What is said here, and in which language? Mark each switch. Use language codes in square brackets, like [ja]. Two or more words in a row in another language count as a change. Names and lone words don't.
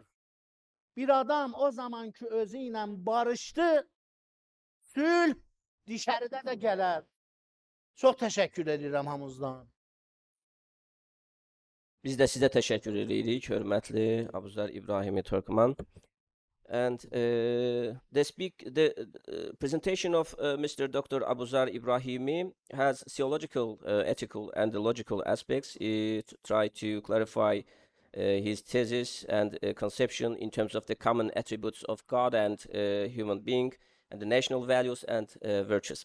[az] Bir adam o zaman ki özü ilə barışdı, sülh dışarıda da gələr. Çox təşəkkür edirəm hamınızdan. Biz də sizə təşəkkür edirik, hörmətli Abuzar İbrahimi Türkman. [en] And the presentation of Mr. Dr. Abuzar Ibrahimi has theological, ethical, and logical aspects to try to clarify his thesis and conception in terms of the common attributes of God and human being, and the national values and virtues.